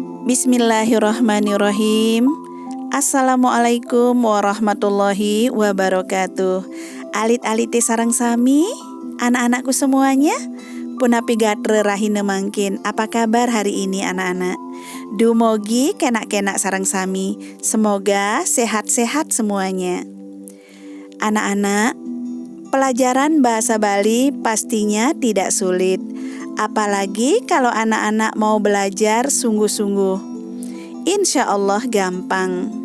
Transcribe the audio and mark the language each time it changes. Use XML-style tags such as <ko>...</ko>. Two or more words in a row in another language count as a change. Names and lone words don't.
<ar>بسم الله الرحمن الرحيم. السلام عليكم ورحمة الله وبركاته.</ar> <ban>Alit-alite sareng sami,</ban> <id>anak-anakku semuanya.</id> <ban>Punapi gatre rahina mangkin.</ban> <id>Apa kabar hari ini anak-anak?</id> <ban>Dumogi kenak-kenak sareng sami.</ban> <id>Semoga sehat-sehat semuanya. Anak-anak, pelajaran bahasa Bali pastinya tidak sulit. Apalagi kalau anak-anak mau belajar sungguh-sungguh.</id> <ar>إن شاء الله</ar> <id>gampang.</id>